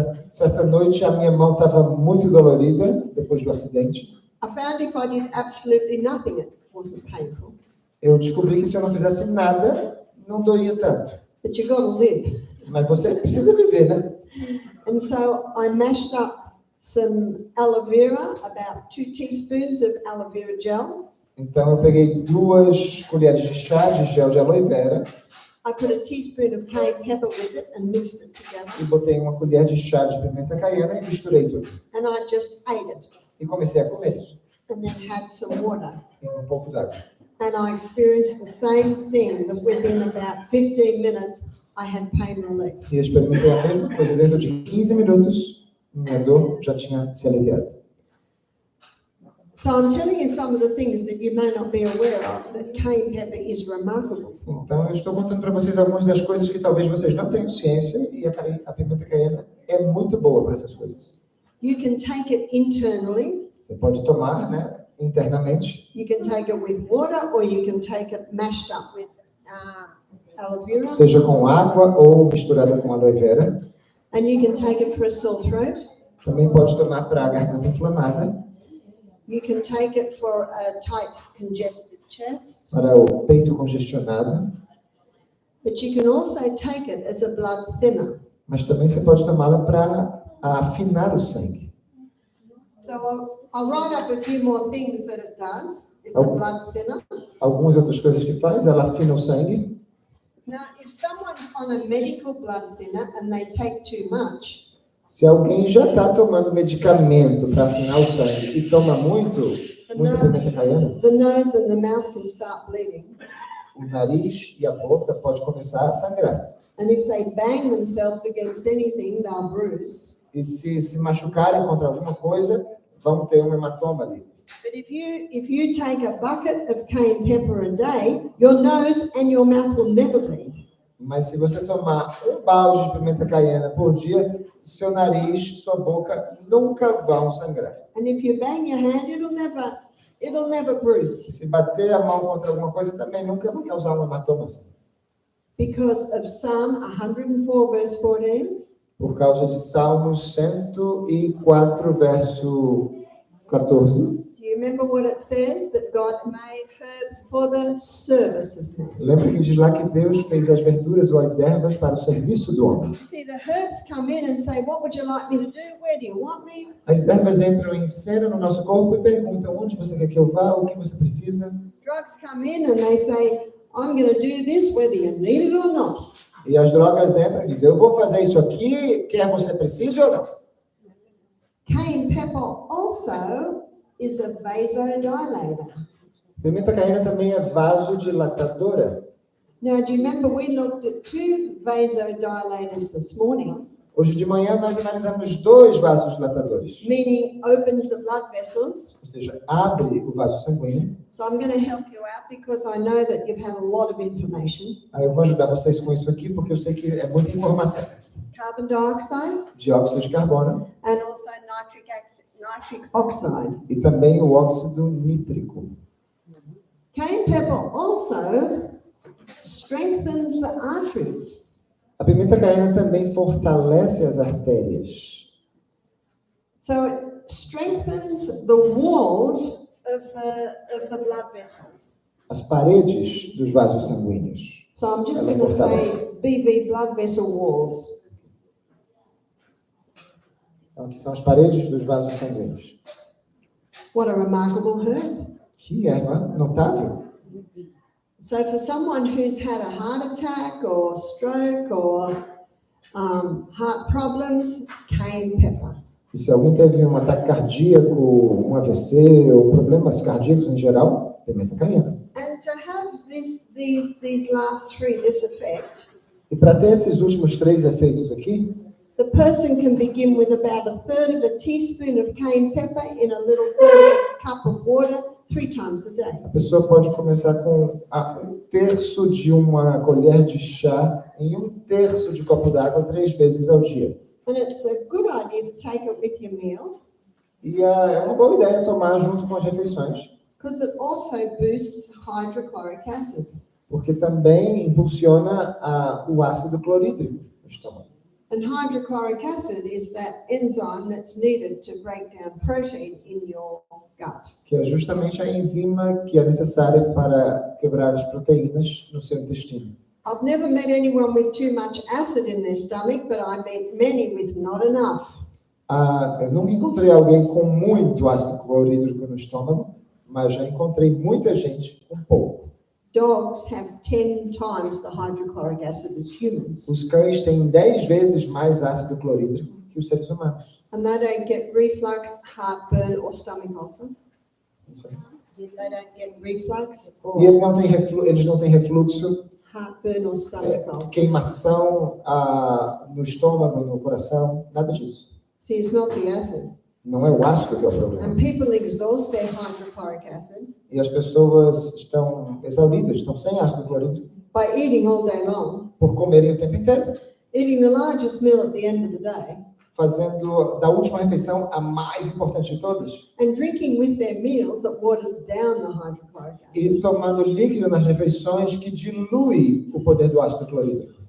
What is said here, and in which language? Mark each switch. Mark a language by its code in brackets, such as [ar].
[pt] Certa noite a minha mão estava muito dolorida depois do acidente. [en] I found if I did absolutely nothing, it wasn't painful. [pt] Eu descobri que se eu não fizesse nada, não doía tanto. [en] But you got to live. [pt] Mas você precisa viver, né? [en] And so I mashed up some aloe vera, about 2 teaspoons of aloe vera gel. [pt] Então eu peguei 2 colheres de chá de gel de aloe vera [en] I put a teaspoon of cayenne pepper with it and mixed it together. [pt] e botei 1 colher de chá de pimenta caiena e misturei tudo. [en] And I just ate it [pt] E comecei a comer isso. [en] and then had some water. [pt] E com um pouco d'água. [en] And I experienced the same thing, that within about 15 minutes, I had pain relief. [pt] E eu experimentei a mesma coisa. Dentro de 15 minutos, minha dor já tinha se aliviado. [en] So I'm telling you some of the things that you may not be aware of, that cayenne pepper is remarkable for. [pt] Então eu estou contando para vocês algumas das coisas que talvez vocês não tenham ciência e a pimenta caiena é muito boa para essas coisas. [en] You can take it internally. [pt] Você pode tomar, né, internamente. [en] You can take it with water, or you can take it mashed up with aloe vera. [pt] Seja com água ou misturada com aloe vera. [en] And you can take it for a sore throat. [pt] Também pode tomar para a garganta inflamada, [en] You can take it for a tight, congested chest. [pt] para o peito congestionado, [en] But you can also take it as a blood thinner. [pt] mas também você pode tomá-la para afinar o sangue. [en] So I'll write up a few more things that it does. It's a blood thinner. [pt] Algumas outras coisas que faz, ela afina o sangue. [en] Now, if someone's on a medical blood thinner and they take too much, [pt] Se alguém já está tomando medicamento para afinar o sangue e toma muita pimenta caiena, [en] the nose and the mouth can start bleeding. [pt] o nariz e a boca pode começar a sangrar. [en] And if they bang themselves against anything, they'll bruise. [pt] E se machucarem contra alguma coisa, vão ter um hematoma ali. [en] But if you take a bucket of cayenne pepper a day, your nose and your mouth will never bleed. [pt] Mas se você tomar um balde de pimenta caiena por dia, seu nariz, sua boca nunca vão sangrar. [en] And if you bang your hand, it'll never bruise. [pt] E se bater a mão contra alguma coisa, também nunca vai causar um hematoma assim. [en] Because of Psalm 104, verse 14. [pt] Por causa de Salmos 104, verso 14. [en] Do you remember what it says? That God made herbs for the service of man. [pt] Lembra que diz lá que Deus fez as verduras ou as ervas para o serviço do homem. [en] You see, the herbs come in and say, what would you like me to do? Where do you want me? [pt] As ervas entram em cena no nosso corpo e perguntam onde você quer que eu vá, o que você precisa. [en] Drugs come in and they say, I'm going to do this whether you need it or not. [pt] E as drogas entram e dizem, eu vou fazer isso aqui, quer você precise ou não. [en] Cayenne pepper also is a vasodilator. [pt] Pimenta caiena também é vasodilatadora. [en] Now, do you remember we looked at 2 vasodilators this morning, [pt] Hoje de manhã nós analisamos 2 vasodilatadores, [en] meaning opens the blood vessels. [pt] ou seja, abre o vaso sanguíneo. [en] So I'm going to help you out because I know that you've had a lot of information. [pt] Aí eu vou ajudar vocês com isso aqui, porque eu sei que é muita informação. [en] Carbon dioxide [pt] Dióxido de carbono [en] and also nitric oxide. [pt] e também o óxido nítrico. [en] Cayenne pepper also strengthens the arteries. [pt] A pimenta caiena também fortalece as artérias. [en] So it strengthens the walls of the blood vessels. [pt] As paredes dos vasos sanguíneos. [en] So I'm just [pt] Ela [en] going to [pt] fortalece. [en] say BV blood vessel walls. [pt] Então, aqui são as paredes dos vasos sanguíneos. [en] What a remarkable herb. [pt] Que erva notável. [en] So for someone who's had a heart attack or stroke or heart problems, cayenne pepper. [pt] E se alguém teve um ataque cardíaco, um AVC ou problemas cardíacos em geral, pimenta caiena. [en] And to have these last 3, this effect, [pt] E para ter esses últimos 3 efeitos aqui, [en] the person can begin with about 1/3 of a teaspoon of cayenne pepper in a little 1/3 cup of water 3 times a day. [pt] a pessoa pode começar com 1/3 de uma colher de chá em 1/3 de copo d'água 3 vezes ao dia. [en] And it's a good idea to take it with your meal [pt] E é uma boa ideia tomar junto com as refeições, [en] because it also boosts hydrochloric acid. [pt] porque também impulsiona o ácido clorídrico no estômago. [en] And hydrochloric acid is that enzyme that's needed to break down protein in your gut. [pt] Que é justamente a enzima que é necessária para quebrar as proteínas no seu intestino. [en] I've never met anyone with too much acid in their stomach, but I met many with not enough. [pt] Eu nunca encontrei alguém com muito ácido clorídrico no estômago, mas já encontrei muita gente com pouco. [en] Dogs have 10 times the hydrochloric acid as humans. [pt] Os cães têm 10 vezes mais ácido clorídrico que os seres humanos. [en] And they don't get reflux, heartburn, or stomach ulcer. They don't get reflux or [pt] E eles não têm refluxo, [en] heartburn or stomach ulcer. [pt] queimação no estômago, no coração, nada disso. [en] See, it's not the acid. [pt] Não é o ácido que é o problema. [en] And people exhaust their hydrochloric acid [pt] E as pessoas estão exauridas, estão sem ácido clorídrico [en] by eating all day long, [pt] por comerem o tempo inteiro, [en] eating the largest meal at the end of the day, [pt] fazendo da última refeição a mais importante de todas [en] and drinking with their meals that waters down the hydrochloric acid. [pt] e tomando líquido nas refeições que dilui o poder do ácido clorídrico.